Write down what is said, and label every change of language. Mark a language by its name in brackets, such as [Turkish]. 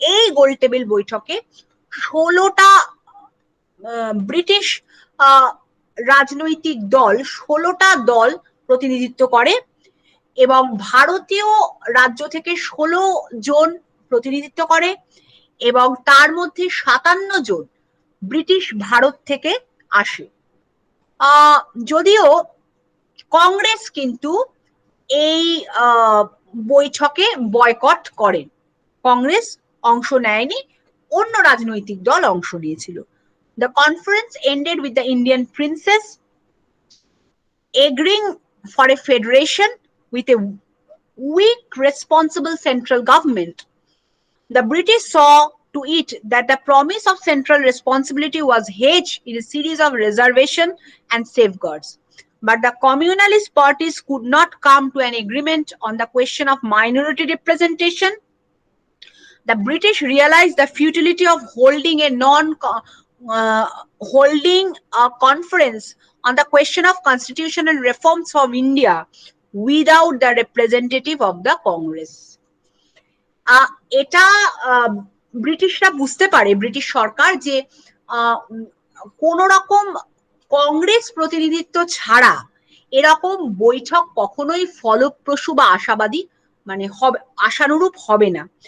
[Bangla] এই গোলটেবিল বৈঠকে 16টা ব্রিটিশ রাজনৈতিক দল 16টা দল প্রতিনিধিত্ব করে, এবং ভারতীয় রাজ্য থেকে 16 জন প্রতিনিধিত্ব করে, এবং তার মধ্যে 57 জন ব্রিটিশ ভারত থেকে আসে। যদিও কংগ্রেস কিন্তু এই বৈঠকে বয়কট করেন, কংগ্রেস অংশ নেয়নি, অন্য রাজনৈতিক দল অংশ নিয়েছিল। [English] The conference ended with the Indian princess agreeing for a federation with a weak, responsible central government. The British saw to it that the promise of central responsibility was hedged in a series of reservations and safeguards. But the communalist parties could not come to an agreement on the question of minority representation. The British realized the futility of holding a holding a conference on the question of constitutional reforms from India without the representative of the Congress. [Bangla] এটা ব্রিটিশরা বুঝতে পারে, British সরকার, যে কোন রকম কংগ্রেস প্রতিনিধিত্ব ছাড়া এরকম বৈঠক কখনোই ফলপ্রসূ বা আশাবাদী মানে হবে আশানুরূপ হবে না।